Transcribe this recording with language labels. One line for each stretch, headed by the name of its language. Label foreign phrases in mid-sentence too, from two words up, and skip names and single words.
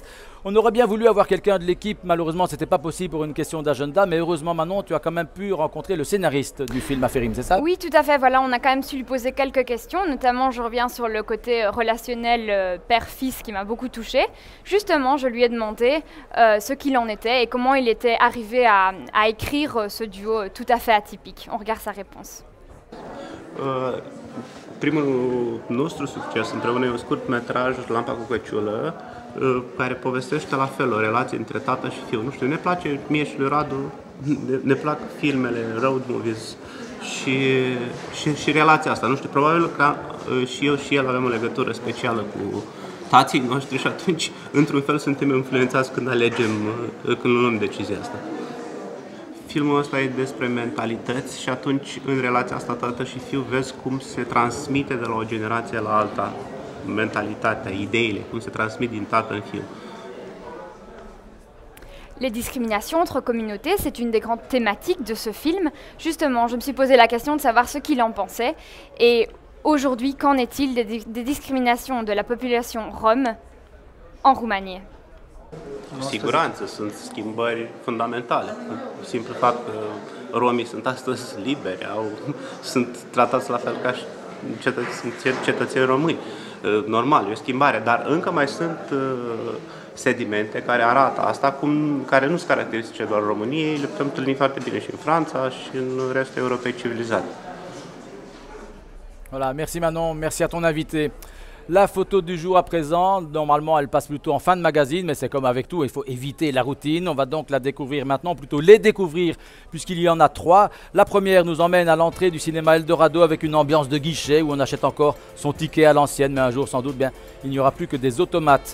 French: On aurait bien voulu avoir quelqu'un de l'équipe, malheureusement ce n'était pas possible pour une question d'agenda, mais heureusement Manon, tu as quand même pu rencontrer le scénariste du film Aferim, c'est ça? Oui, tout à fait, voilà, on a quand même su lui poser quelques questions, notamment je reviens sur le côté relationnel père-fils qui m'a beaucoup touchée. Justement, je lui ai demandé ce qu'il en était et comment il était arrivé à écrire ce duo tout à fait atypique. On regarde sa réponse.
Romanian: Primul nostru succes împreună e un scurtmetraj, Lampa cu căciulă, care povestește la fel o relație între tată și fiu. Nu știu, ne place mie și lui Radu, ne plac filmele,
English: road movies
Romanian: și relația asta. Nu știu, probabil că și eu și el avem o legătură specială cu tații noștri și atunci, într-un fel, suntem influențați când alegem, când luăm decizia asta. Filmul ăsta e despre mentalități și atunci, în relația asta tată și fiu, vezi cum se transmite de la o generație la alta mentalitatea, ideile, cum se transmit din tată în fiu.
French: Les discriminations entre communautés, c'est une des grandes thématiques de ce film. Justement, je me suis posé la question de savoir ce qu'il en pensait. Et aujourd'hui, qu'en est-il des discriminations de la population rome en Roumanie?
Romanian: Cu siguranță sunt schimbări fundamentale. Simplu fapt că romii sunt astăzi liberi, sunt tratați la fel ca și cetățeni români. Normal, e o schimbare, dar încă mai sunt sedimente care arată asta, care nu sunt caracteristice doar României, le putem întâlni foarte bine și în Franța și în restul Europei civilizate.
French: Voilà, merci Manon, merci à ton invité. La photo du jour à présent, normalement elle passe plutôt en fin de magazine, mais c'est comme avec tout, il faut éviter la routine. On va donc la découvrir maintenant, plutôt les découvrir, puisqu'il y en a 3. La première nous emmène à l'entrée du cinéma Eldorado avec une ambiance de guichet où on achète encore son ticket à l'ancienne, mais un jour sans doute, bien, il n'y aura plus que des automates.